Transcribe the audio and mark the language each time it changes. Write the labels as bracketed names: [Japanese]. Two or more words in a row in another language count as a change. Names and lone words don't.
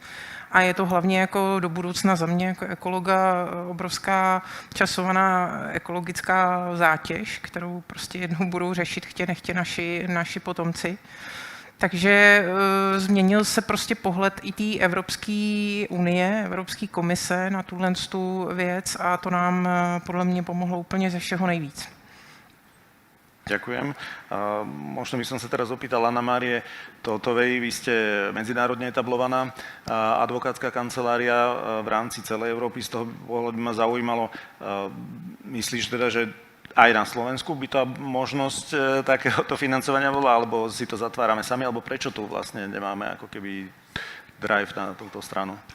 [Czech] A je to hlavně jako do budoucna za mě jako ekologa obrovská časovaná ekologická zátěž, kterou prostě jednou budou řešit chtě nechtě naši potomci. Takže změnil se prostě pohled i té Evropské unie, Evropské komise na tu věc a to nám podle mě pomohlo úplně ze všeho nejvíc. [Slovak] Ďakujem. Možno by som sa teraz opýtal Anna Márie Tótovej. Vy ste medzinárodne etablovaná advokátska kancelária v rámci celej Európy. Z toho pohľadu by ma zaujímalo, myslíš teda, že aj na Slovensku by tá možnosť takéhoto financovania bola, alebo si to zatvárame sami, alebo prečo tu vlastne nemáme ako keby drive na túto stranu?